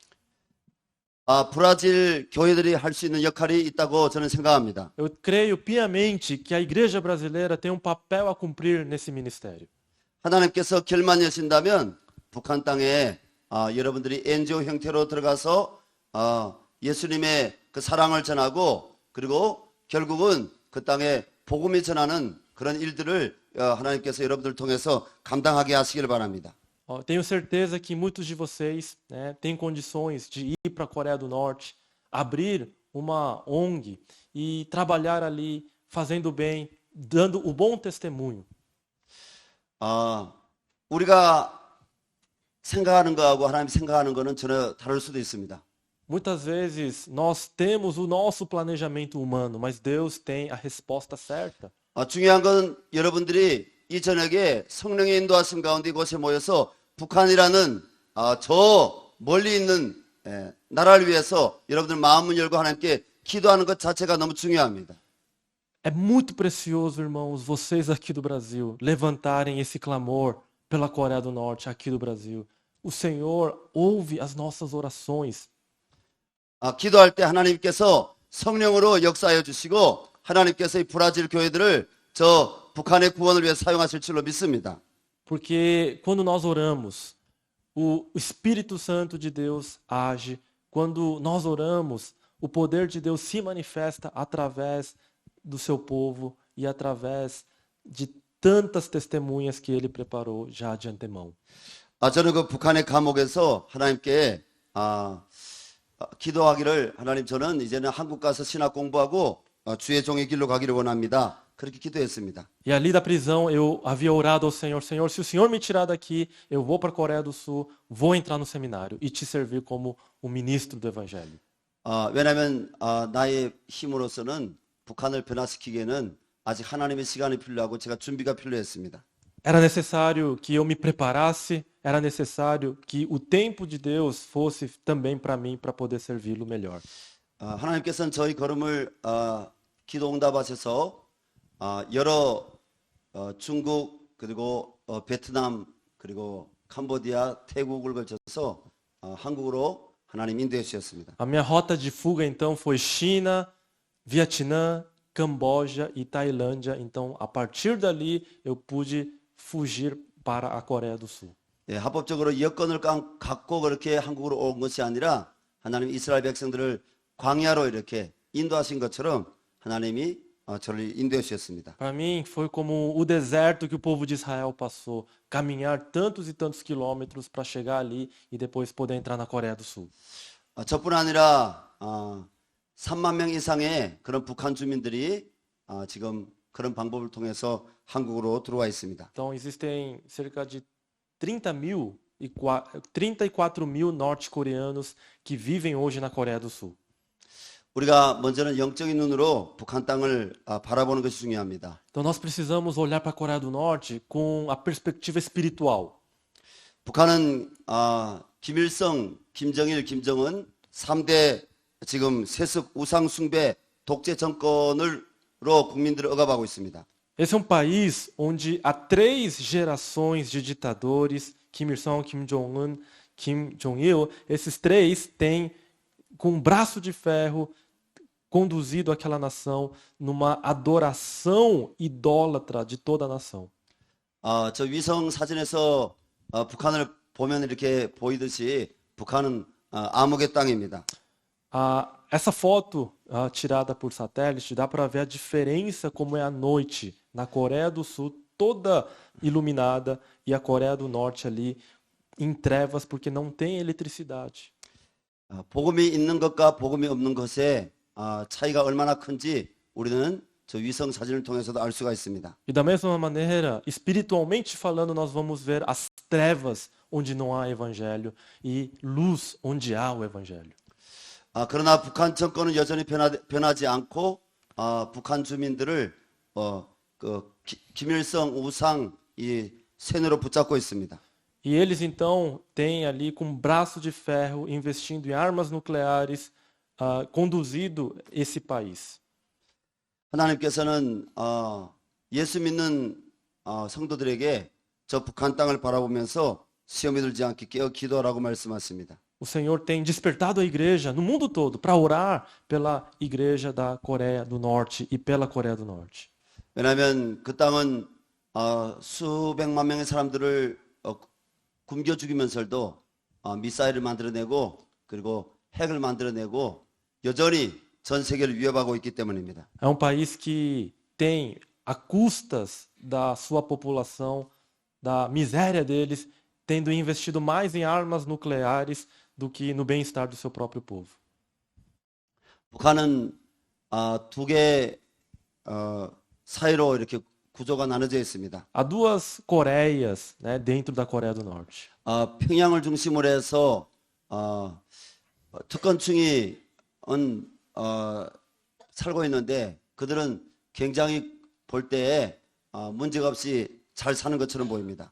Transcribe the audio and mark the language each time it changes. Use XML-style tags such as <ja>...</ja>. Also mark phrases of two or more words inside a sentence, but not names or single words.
<ko>브라질 교회들이 할 수 있는 역할이 있다고 저는 생각합니다.</ko> <pt>Eu creio piamente que a igreja brasileira tem um papel a cumprir nesse ministério.</pt> <ko>하나님께서 길만 여신다면 북한 땅에 여러분들이 NGO 형태로 들어가서 예수님의 그 사랑을 전하고 그리고 결국은 그 땅에 복음이 전하는 그런 일들을 하나님께서 여러분들 통해서 감당하게 하시길 바랍니다.</ko> <pt>Tenho certeza que muitos de vocês, né, têm condições de ir para a Coreia do Norte, abrir uma ONG e trabalhar ali, fazendo bem, dando o bom testemunho.</pt> <ko>우리가 생각하는 거하고 하나님 생각하는 거는 전혀 다를 수도 있습니다.</ko> <pt>Muitas vezes nós temos o nosso planejamento humano, mas Deus tem a resposta certa.</pt> <ko>중요한 건 여러분들이 이 저녁에 성령의 인도하심 가운데 이곳에 모여서 북한이라는 저 멀리 있는 나라를 위해서 여러분들 마음을 열고 하나님께 기도하는 것 자체가 너무 중요합니다.</ko> <pt>É muito precioso, irmãos, vocês aqui do Brasil levantarem esse clamor pela Coreia do Norte aqui do Brasil. O Senhor ouve as nossas orações.</pt> <ko>기도할 때 하나님께서 성령으로 역사하여 주시고 하나님께서 이 브라질 교회들을 저 북한의 구원을 위해 사용하실 줄로 믿습니다.</ko> <pt>Porque quando nós oramos, o Espírito Santo de Deus age. Quando nós oramos, o poder de Deus se manifesta através do seu povo e através de tantas testemunhas que ele preparou já de antemão.</pt> <ko>저는 그 북한의 감옥에서 하나님께 기도하기를 하나님 저는 이제는 한국 가서 신학 공부하고 주의 종의 길로 가기를 원합니다. 그렇게 기도했습니다.</ko> <pt>E ali da prisão eu havia orado ao Senhor, Senhor, se o Senhor me tirar daqui, eu vou para a Coreia do Sul, vou entrar no seminário e te servir como um ministro do Evangelho.</pt> <ko>왜냐하면 나의 힘으로서는 북한을 변화시키기에는 아직 하나님의 시간이 필요하고 제가 준비가 필요했습니다.</ko> <pt>Era necessário que eu me preparasse, era necessário que o tempo de Deus fosse também para mim, para poder servi-lo melhor.</pt> <ko>하나님께서는 저희 걸음을 기도 응답하셔서 여러 중국 그리고 베트남 그리고 캄보디아, 태국을 걸쳐서 한국으로 하나님 인도해 주셨습니다.</ko> <pt>A minha rota de fuga então foi China, Vietnã, Camboja e Tailândia. Então, a partir dali, eu pude fugir para a Coreia do Sul.</pt> <ko>합법적으로 여권을 갖고 그렇게 한국으로 온 것이 아니라 하나님 이스라엘 백성들을 광야로 이렇게 인도하신 것처럼 하나님이 저를 인도해 주셨습니다.</ko> <pt>Para mim, foi como o deserto que o povo de Israel passou, caminhar tantos e tantos quilômetros para chegar ali e depois poder entrar na Coreia do Sul.</pt> <ko>저뿐 아니라 3만 명 이상의 그런 북한 주민들이 지금 그런 방법을 통해서 한국으로 들어와 있습니다.</ko> <pt>Então, existem cerca de 34 mil norte-coreanos que vivem hoje na Coreia do Sul.</pt> <ko>우리가 먼저는 영적인 눈으로 북한 땅을 바라보는 것이 중요합니다.</ko> <pt>Então, nós precisamos olhar para a Coreia do Norte com a perspectiva espiritual.</pt> <ko>북한은 김일성, 김정일, 김정은 3대 지금 세습 우상 숭배 독재 정권으로 국민들을 억압하고 있습니다.</ko> <pt>Esse é um país onde há 3 gerações de ditadores, Kim Il-sung, Kim Jong-un, Kim Jong-il. Esses 3 têm, com um braço de ferro, conduzido aquela nação numa adoração idólatra de toda a nação.</pt> <ko>저 위성 사진에서 북한을 보면 이렇게 보이듯이 북한은 암흑의 땅입니다.</ko> <pt>Essa foto tirada por satélite dá para ver a diferença como é a noite na Coreia do Sul, toda iluminada, e a Coreia do Norte ali em trevas porque não tem eletricidade.</pt> <ko>복음이 있는 것과 복음이 없는 것의 차이가 얼마나 큰지 우리는 저 위성 사진을 통해서도 알 수가 있습니다.</ko> <pt>E da mesma maneira, espiritualmente falando, nós vamos ver as trevas onde não há evangelho e luz onde há o evangelho.</pt> <ko>그러나 북한 정권은 여전히 변하지 않고 북한 주민들을 김일성 우상 이 세뇌로 붙잡고 있습니다.</ko> <pt>E eles então têm ali com um braço de ferro investindo em armas nucleares conduzido esse país.</pt> <ko>하나님께서는 예수 믿는 성도들에게 저 북한 땅을 바라보면서 시험에 들지 않게 깨어 기도하라고 말씀하십니다.</ko> <pt>O Senhor tem despertado a igreja no mundo todo para orar pela igreja da Coreia do Norte e pela Coreia do Norte.</pt> <ko>왜냐하면 그 땅은 수백만 명의 사람들을 굶겨 죽이면서도 미사일을 만들어내고 그리고 핵을 만들어내고 여전히 전 세계를 위협하고 있기 때문입니다.</ko> <pt>É um país que tem, a custas da sua população, da miséria deles, tendo investido mais em armas nucleares do que no bem-estar do seu próprio povo.</pt> <ko>북한은 두 개 사이로 이렇게 구조가 나눠져 있습니다.</ko> <pt>Há duas Coreias, né, dentro da Coreia do Norte.</pt> <ko>평양을 중심으로 해서 특권층이 살고 있는데 그들은 굉장히 볼 때에 문제가 없이 잘 사는 것처럼 보입니다.</ko>